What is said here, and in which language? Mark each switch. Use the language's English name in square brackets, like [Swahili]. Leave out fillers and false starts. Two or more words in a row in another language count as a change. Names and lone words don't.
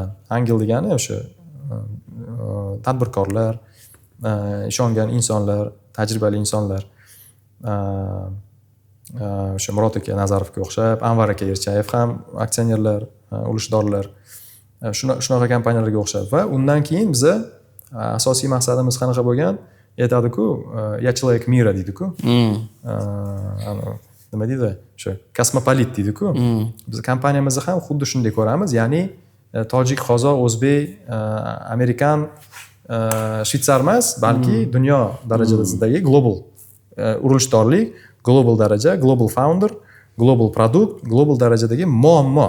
[Uzbek] Angel degani o'sha tadbirkorlar, ishongan insonlar, tajribali insonlar. o'sha Murod aka Nazarovga o'xshab, Anvar aka Erchayev ham aksionerlar, ulushdorlar, shunaqa kompaniyalarga o'xshab va undan keyin biza asosiy maqsadimiz qanaqa bo'lgan? Aytadi-ku, [Russian] "Я человек мира" [Uzbek] deydi-ku. Nima deydi? O'sha kosmopolit deydi-ku. Biz kompaniyamizni ham xuddi shunday ko'ramiz, ya'ni tojik, qozoq, o'zbek, amerikan, shvetsar emas, balki dunyo darajasidagi global urinishdorlik, global daraja, global founder, global produkt, global darajadagi muammo.